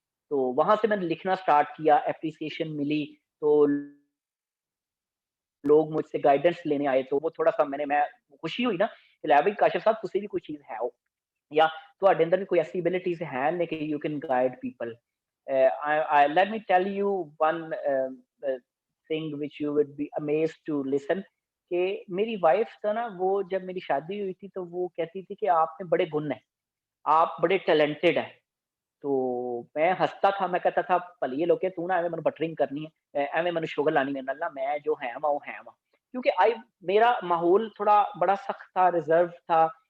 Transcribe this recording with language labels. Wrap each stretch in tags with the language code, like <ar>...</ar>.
<ur>تو وہاں سے میں نے لکھنا سٹارٹ کیا, اپریسیشن ملی, تو لوگ مجھ سے گائیڈنس لینے آئے. تو وہ تھوڑا سا میں خوشی ہوئی نا کہ لے بھائی کاشف صاحب تسی بھی کوئی چیز ہے ہو, یا تواڈے اندر بھی کوئی ایسی ایبلٹیز ہیں نے کہ</ur> <en>You can guide people. Let me tell you one thing which you would be amazed to listen.</en> <ur>کہ میری وائف تھا نا, وہ جب میری شادی ہوئی تھی تو وہ کہتی تھی کہ آپ میں بڑے گن ہیں, آپ بڑے ٹیلنٹڈ ہیں.</ur> <pa>تو میں ہنستا تھا, میں کہتا تھا پلیے لوکے تو نا ایویں منو بٹرنگ کرنی ہے, ایویں منو شوگر لانی میرے نال, میں جو ہے وہ ہے.</pa> <ur>کیونکہ میرا ماحول تھوڑا بڑا سخت تھا, ریزرو تھا.</ur>